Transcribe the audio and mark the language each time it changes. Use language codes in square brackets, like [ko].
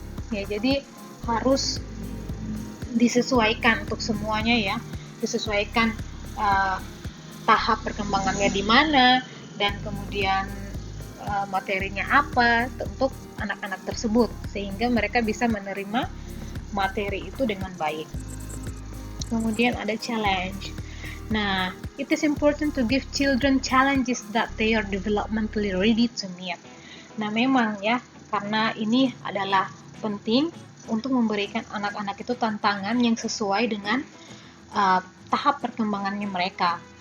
[id] Ya, jadi harus disesuaikan untuk semuanya, ya, disesuaikan tahap perkembangannya di mana, dan kemudian materinya apa untuk anak-anak tersebut, sehingga mereka bisa menerima materi itu dengan baik. Kemudian ada challenge. [en] Nah, it is important to give children challenges that they are developmentally ready to meet. [id] Nah, memang ya, karena ini adalah penting untuk memberikan anak-anak itu tantangan yang sesuai dengan tahap perkembangannya mereka.